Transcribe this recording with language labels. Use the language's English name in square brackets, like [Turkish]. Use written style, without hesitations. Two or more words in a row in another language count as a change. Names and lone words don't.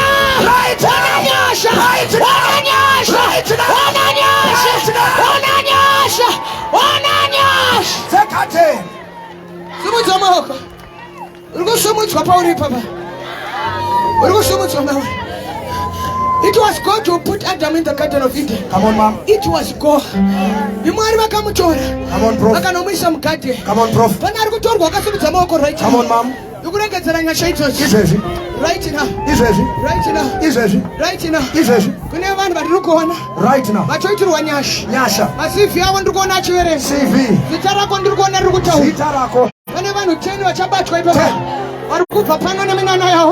[Shona] Ona nyasha. Ona nyasha. Ona nyasha. Ona nyasha. Ona nyasha. Simudza maoko. Uri kusumudzwa pauri papa. Uri kusumudzwa maoko. [English] It was God who put Adam in the Garden of Eden. Come on, mom. It was God. [Shona] Imwari vakamutora. [English] Come on, prof. [Shona] Vakanomisa mugate. [English] Come on, prof. [Shona] Pana ari kutorwa akasimudza maoko right. [English] Come on, mom. [Shona] Ikuregedzera nyasha idzodzo. Izvezvi. [English] Right now. [Shona] Izvezvi. [English] Right now. [Shona] Izvezvi. [English] Right now. [Shona] Izvezvi. Kune vanhu vatiri kuona. [English] Right now. [Shona] Vachoitirwa nyasha. Nyasha. maCV avo ndiri kuona achiverenga. CV. Zita rako ndiri kuona riri kutaura. Zita rako. Pane vanhu 10 vachabatwa ipapo. Vari kubva pano neminana yavo.